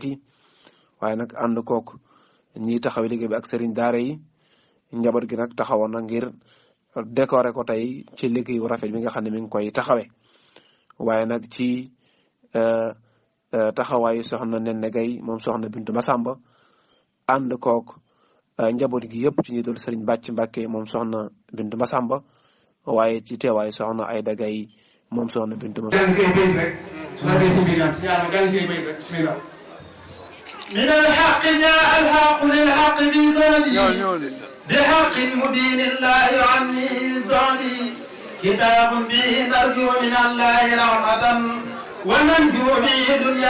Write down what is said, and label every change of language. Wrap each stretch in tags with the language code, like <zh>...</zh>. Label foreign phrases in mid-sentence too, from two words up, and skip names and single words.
<wo>yi waaye nag ànd kook ñiy taxawee liggéey bi ak Serigne daara yi njaboot gi nag taxawoon na ngir décorer ko tey ci liggéey bu rafet bi nga xam ne mi ngi koy taxawee waaye nag ci taxawaayu soxna Nene Gaye moom soxna Bintu Masamba ànd kook njaboot gi yëpp ci njiital Serigne Bàcc Mbacké moom soxna Bintu Masamba waaye ci teewaayu soxna Ayda Gaye moom soxna Bintu Masamba.</wo> <ar>من الحق جاء الحق للحق في سندي بحق مبين لا يعني من سعدي كتاب به نرجو من الله رحمة وننجو به دنيا</ar>